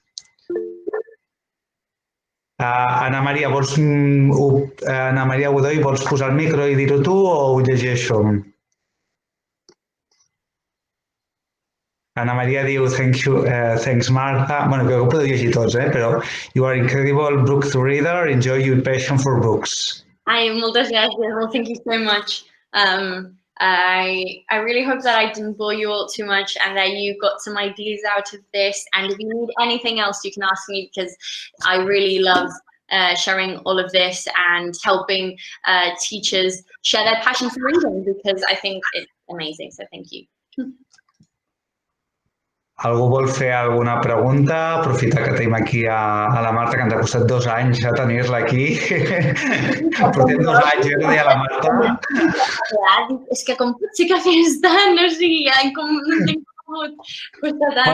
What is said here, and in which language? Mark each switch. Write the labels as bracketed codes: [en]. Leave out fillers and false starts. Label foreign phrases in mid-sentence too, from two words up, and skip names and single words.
[ca] Ana Maria Godoy, vols posar el micro i dir-ho tu o ho llegeixo? Ana Maria diu, thanks Marta. Bueno, crec que ho podeu llegir tots, però [en] you are incredible book reader, enjoy your passion for books. [ca] Moltes gràcies. [en] Well, thank you so much. I really hope that I didn't bore you all too much and that you got some ideas out of this. And if you need anything else, you can ask me, because I really love sharing all of this and helping teachers share their passion for reading, because I think it's amazing. So thank you. [ca] Algú vol fer alguna pregunta? Aprofitar que tenim aquí a la Marta, que ens ha costat 2 anys ja tenir-la aquí. Portem 2 anys, jo no deia la Marta. És que com pot ser que fes tant? O sigui, com no tinc pogut costar tant.